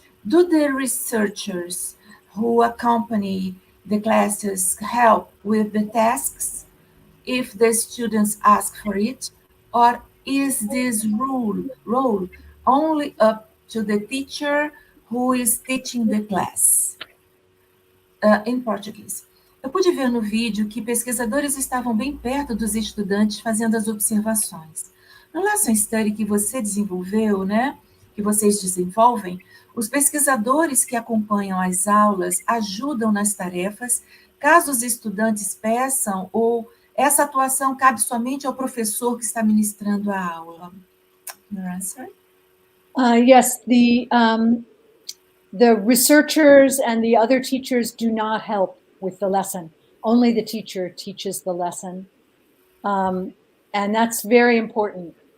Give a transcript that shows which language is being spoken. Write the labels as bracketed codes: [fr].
[en] Do the researchers who accompany the classes help with the tasks if the students ask for it, or is this role only up to the teacher who is teaching the class? [pt] Em português. Eu pude ver no vídeo que pesquisadores estavam bem perto dos estudantes fazendo as observações. No Lesson Study que você desenvolveu, né, que vocês desenvolvem, os pesquisadores que acompanham as aulas ajudam nas tarefas, caso os estudantes peçam, ou essa atuação cabe somente ao professor que está ministrando a aula? [en] Your answer? Yes, the researchers and the other teachers do not help with the lesson. Only the teacher teaches the lesson. And that's very important.